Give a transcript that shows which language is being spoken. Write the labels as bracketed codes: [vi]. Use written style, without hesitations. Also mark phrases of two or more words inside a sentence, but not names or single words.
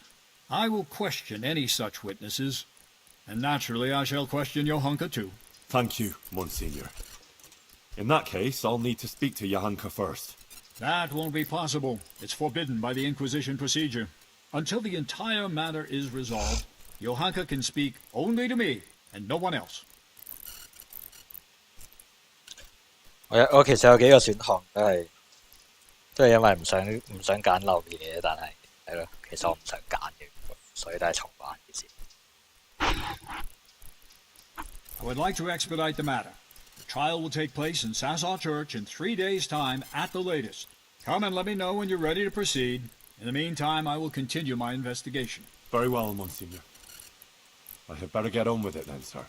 [en] I will question any such witnesses, and naturally I shall question Johanka too. Thank you, Monsignor. In that case, I'll need to speak to Johanka first. That won't be possible. It's forbidden by the Inquisition procedure. Until the entire matter is resolved, Johanka can speak only to me and no one else. [yue] 我其實有幾個選項都係因為唔想揀漏面嘅，但係咯，其實我唔想揀嘅，所以都係重玩嘅先。 [en] I would like to expedite the matter. The trial will take place in Sasau Church in 3 days' time at the latest. Come and let me know when you're ready to proceed. In the meantime, I will continue my investigation. Very well, Monsignor. I had better get on with it then, sir.